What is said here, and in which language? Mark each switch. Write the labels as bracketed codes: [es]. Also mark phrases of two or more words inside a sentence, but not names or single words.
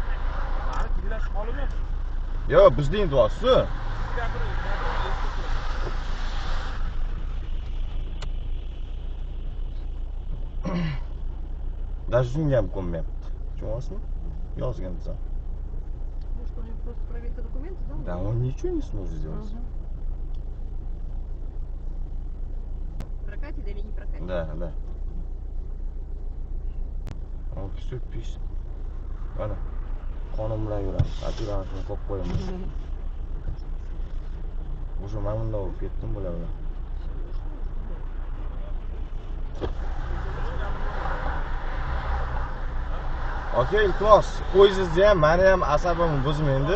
[uz] Yo'q, bizding deyapsiz. Даже shunga ham ko'nmayapti. Tushunasizmi? Yozgan bizlar. [ru] Может, у него просто проверка документов, да? Да, он ничего не сможет сделать. Прокатит или не прокатит? Да. Он все пишет. [uz] Mana qonun bilan yuramiz. Operatorni qo'yib qo'yamiz. O'sha men bunda bo'lib ketdim bular. Aka, iltimos, qo'yingizni ham, meni ham asabimni buzmaydi.